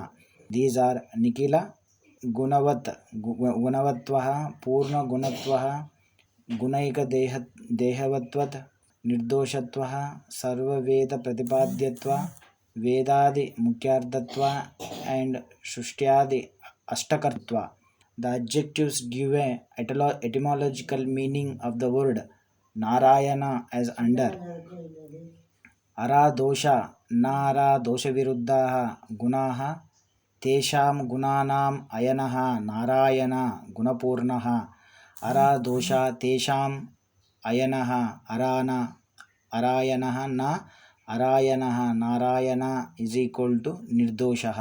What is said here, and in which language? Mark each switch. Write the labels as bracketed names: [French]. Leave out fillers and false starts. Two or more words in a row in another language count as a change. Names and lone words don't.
[English] These are [Sanskrit] निखिल गुणवत्त्वः पूर्ण गुणत्वः गुणैक देहवत्त्व, ನಿರ್ದೋಷತ್ವ ಸರ್ವವೇದ ಪ್ರತಿಪಾದ್ಯತ್ವ ವೇದಾದಿ ಮುಖ್ಯಾರ್ಥತ್ವ and ಸೃಷ್ಟ್ಯಾದಿ ಅಷ್ಟಕರ್ತೃತ್ವ. [English] The adjectives give a etymological meaning of the word Narayana as under. [Sanskrit] ಅರಾ ದೋಷ ನಾರಾ ದೋಷವಿರುದ್ಧಾಃ ಗುಣಾಃ ತೇಷಾಂ ಗುಣಾನಾಂ ಅಯನಃ ನಾರಾಯಣ ಗುಣಪೂರ್ಣಃ. ಅರಾ ದೋಷ ತೇಷಾಂ ಅಯನಃ ಅರಾಯಣಃ ನ ಅರಾಯಣಃ ನಾರಾಯಣ ನಿರ್ದೋಷಃ.